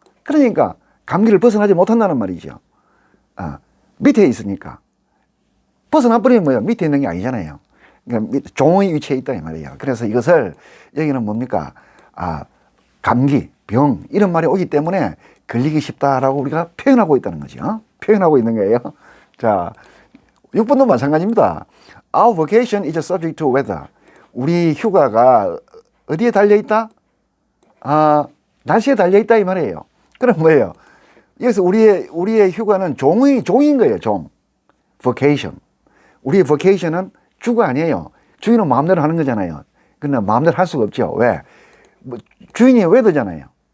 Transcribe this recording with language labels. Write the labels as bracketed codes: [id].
[ko] 그러니까 감기를 벗어나지 못한다는 말이죠. 밑에 있으니까. 벗어나버리면 뭐예요? 밑에 있는 게 아니잖아요. 그러니까 종의 위치에 있다 이 말이에요. 그래서 이것을 여기는 뭡니까? 감기, 병 이런 말이 오기 때문에 걸리기 쉽다라고 우리가 표현하고 있다는 거죠. 표현하고 있는 거예요. 자, 6번도 마찬가지입니다. [en] Our vacation is subject to weather. [ko] 우리 휴가가 어디에 달려있다? 날씨에 달려있다 이 말이에요. 그럼 뭐예요? 여기서 우리의 휴가는 종인 거예요, 종. [en] vacation. [ko] 우리의 vacation은 주가 아니에요. 주인은 마음대로 하는 거잖아요. 그러나 마음대로 할 수가 없죠. 왜? 뭐 주인이 웨더잖아요.